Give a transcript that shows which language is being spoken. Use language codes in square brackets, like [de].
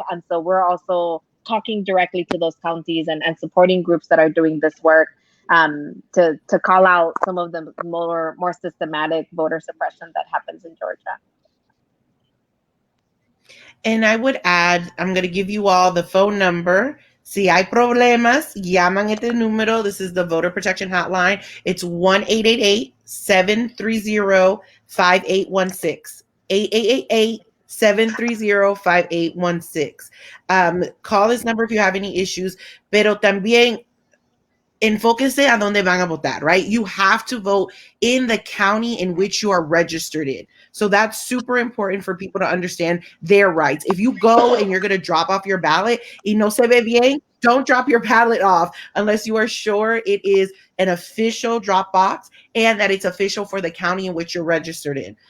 [en] And so we're also talking directly to those counties and supporting groups that are doing this work, to call out some of the more systematic voter suppression that happens in Georgia. And I would add, I'm going to give you all the phone number. [es] Si hay problemas, llaman este número. [en] This is the Voter Protection Hotline. It's 1-888-730-5816. 888-730-5816. Call this number if you have any issues, [es] pero también enfóquese a dónde van a votar, [en] right? You have to vote in the county in which you are registered in. So that's super important for people to understand their rights. If you go and you're going to drop off your ballot [es] y no se ve bien, [en] don't drop your ballot off unless you are sure it is an official drop box and that it's official for the county in which you're registered in.